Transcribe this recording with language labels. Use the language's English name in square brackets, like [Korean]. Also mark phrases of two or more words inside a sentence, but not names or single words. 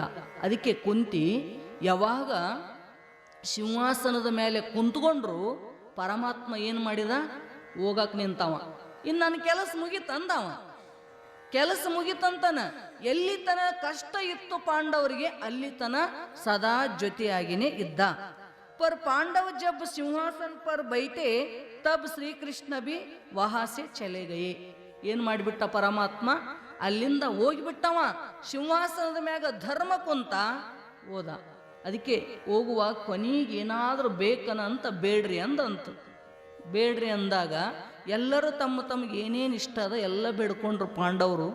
[Kannada] ಅದಕ್ಕೆ ಕುಂತಿ ಯಾವಾಗ ಸಿಂಹಾಸನದ ಮೇಲೆ ಕುಂತ್ಕೊಂಡ್ರು, ಪರಮಾತ್ಮ ಏನು ಮಾಡಿದ? ಹೋಗಕ್ ನಿಂತವ. ಇನ್ನು ನನ್ನ ಕೆಲಸ ಮುಗಿತಂದವ. ಕೆಲಸ ಮುಗಿತಂತನ. ಎಲ್ಲಿ ತನ ಕಷ್ಟ ಇತ್ತು ಪಾಂಡವರಿಗೆ, ಅಲ್ಲಿ ತನ ಸದಾ ಜೊತೆಯಾಗಿನೇ ಇದ್ದ. [Hindi] पर पांडव जब सिंहासन पर बैठे तब श्री कृष्ण भी वहां से चले गए. [Kannada] ಏನ್ ಮಾಡಿಬಿಟ್ಟ ಪರಮಾತ್ಮ? ಅಲ್ಲಿಂದ ಹೋಗಿಬಿಟ್ಟವ. ಸಿಂಹಾಸನದ ಮ್ಯಾಗ ಧರ್ಮ ಕುಂತ ಹೋದ. ಅದಕ್ಕೆ ಹೋಗುವಾಗ ಕೊನೆಗೆ ಏನಾದ್ರೂ ಬೇಕನ ಅಂತ ಬೇಡ್ರಿ ಅಂದಂತ. ಬೇಡ್ರಿ ಅಂದಾಗ ಎಲ್ಲರೂ ತಮ್ಮ ತಮಗೆ ಏನೇನು ಇಷ್ಟ ಅದ ಎಲ್ಲ ಬೇಡ್ಕೊಂಡ್ರು ಪಾಂಡವರು.